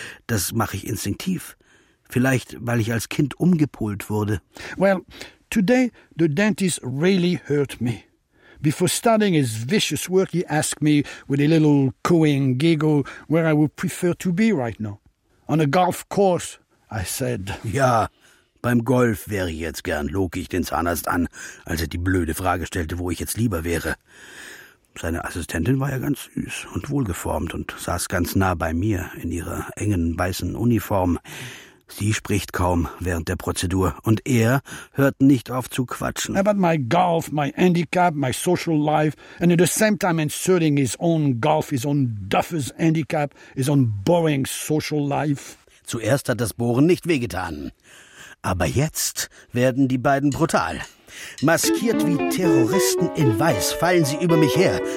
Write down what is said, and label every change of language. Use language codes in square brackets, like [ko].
[de] Das mache ich instinktiv. Vielleicht, weil ich als Kind umgepolt wurde. [en] Well, today the dentist really hurt me. Before starting his vicious work, he asked me with a little cooing giggle where I would prefer to be right now. On a golf course, I said. [de] Ja, beim Golf wäre ich jetzt gern, log ich den Zahnarzt an, als er die blöde Frage stellte, wo ich jetzt lieber wäre. Seine Assistentin war ja ganz süß und wohlgeformt und saß ganz nah bei mir in ihrer engen weißen Uniform. Sie spricht kaum während der Prozedur und er hört nicht auf zu quatschen. [en] About my golf, my handicap, my social life, and at the same time inserting his own golf, his own duffer's handicap, his own boring social life. [de] Zuerst hat das Bohren nicht wehgetan, aber jetzt werden die beiden brutal. Maskiert wie Terroristen in Weiß fallen sie über mich her.